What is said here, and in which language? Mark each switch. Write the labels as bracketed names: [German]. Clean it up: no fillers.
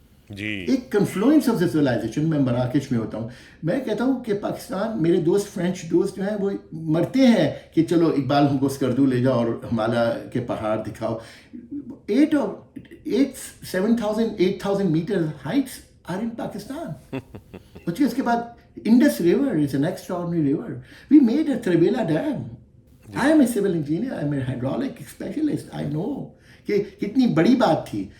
[English] ایک confluence of the civilization. [Urdu] میں مراکش میں ہوتا ہوں, میں کہتا ہوں کہ پاکستان, میرے دوست فرینچ دوست جو ہیں وہ مرتے ہیں کہ چلو اقبال ہم کو اسکردو لے جاؤ اور ہمالیہ کے پہاڑ دکھاؤ. [English] 8,000 metre heights are in Pakistan. [Urdu] اس کے بعد [English] Indus River is an extraordinary river. We made a Trebela dam. I am a civil engineer. I am a hydraulic specialist. I know [Urdu] کہ کتنی بڑی بات تھی.